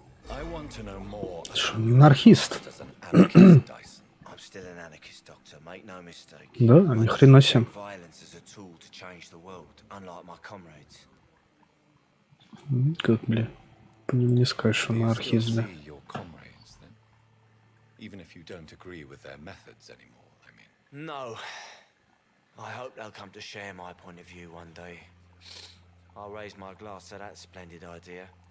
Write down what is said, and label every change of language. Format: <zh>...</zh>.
<en>I want to know more.</en> <ru>Анархист.</ru> <en>As an anarchist, Dyson. I'm still an anarchist, Doctor, make no mistake.</en> <ru>Да, ни хрена себе.</ru> <en>Violence as a tool to change the world, unlike my comrades.</en> <ru>Как, бля, по ним не скажешь, что анархист, да.</ru> <en>See your comrades, then? Even if you don't agree with their methods anymore, I mean. No. I hope they'll come to share my point of view one day. I'll raise my glass to that splendid idea.</en>